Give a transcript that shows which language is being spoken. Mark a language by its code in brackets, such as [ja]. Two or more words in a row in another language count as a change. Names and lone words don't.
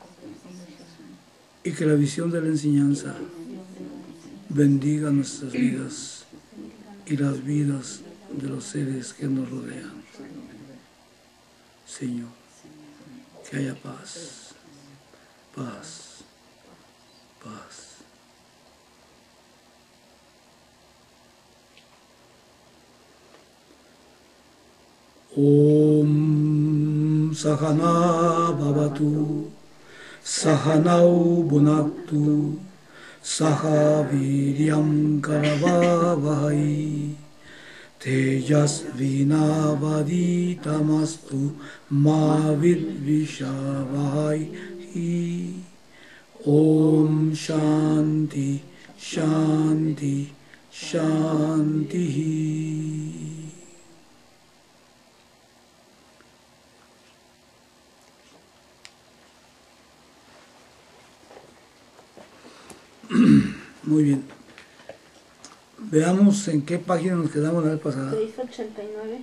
[es] Y que la visión de la enseñanza bendiga nuestras vidas y las vidas de los seres que nos rodean. Señor, que haya paz, paz, paz. [sa] Om Sahana Bhavatu Sahanau Bhunaktu Saha Viryam Karavavahai Tejasvinavaditamastu ma vidvishavai. Om Shanti Shanti Shanti. [es] Muy bien. Veamos en qué página nos quedamos la vez pasada. 689.